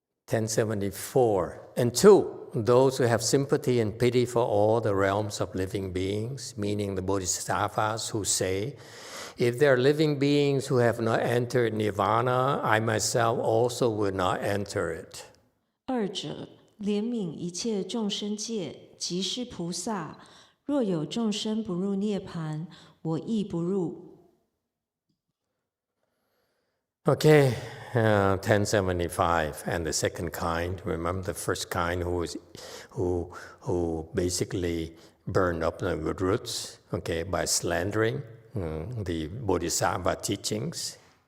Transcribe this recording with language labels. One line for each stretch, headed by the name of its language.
English: 1074. And 2, those who have sympathy and pity for all the realms of living beings, meaning the Bodhisattvas who say, if there are living beings who have not entered Nirvana, I myself also will not enter it.
Chinese: 二者，怜悯一切众生界，即是菩萨。若有众生不入涅槃，我亦不入。
English: Okay, 1075, and the second kind. Remember the first kind who basically burned up the good roots, okay, by slandering the Bodhisattva teachings.